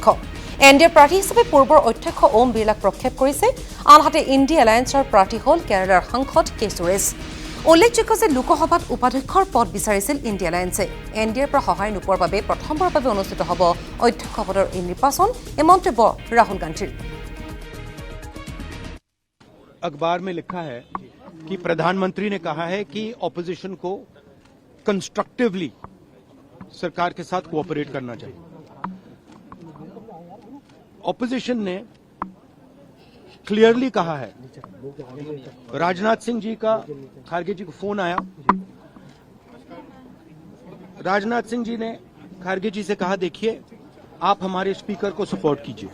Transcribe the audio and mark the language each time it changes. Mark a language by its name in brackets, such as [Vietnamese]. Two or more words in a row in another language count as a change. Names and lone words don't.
[Assamese] এনডিএৰ প্ৰাৰ্থী হিচাপে পূৰ্বৰ অধ্যক্ষ ওম বিৰলাক প্ৰক্ষেপ কৰিছে। আনহাতে ইণ্ডিয়া এলায়েন্সৰ প্ৰাৰ্থী হ'ল কেৰালাৰ সাংসদ কে সুৰেশ। উল্লেখযোগ্য যে লোকসভাত উপাধ্যক্ষৰ পদ বিচাৰিছিল ইণ্ডিয়া এলায়েন্সে। এনডিএৰ পৰা সহায় নোপোৱাৰ বাবে প্ৰথমবাৰৰ বাবে অনুষ্ঠিত হ'ব অধ্যক্ষ পদৰ এই নিৰ্বাচন। এই মন্তব্য ৰাহুল গান্ধীৰ। [Hindi] अखबार में लिखा है कि प्रधानमंत्री ने कहा है कि ऑपोजिशन को कंस्ट्रक्टिवली सरकार के साथ कोऑपरेट करना चाहिए। ऑपोजिशन ने क्लियरली कहा है, राजनाथ सिंह जी का खारगे जी को फोन आया, राजनाथ सिंह जी ने खारगे जी से कहा देखिए आप हमारे स्पीकर को सपोर्ट कीजिए।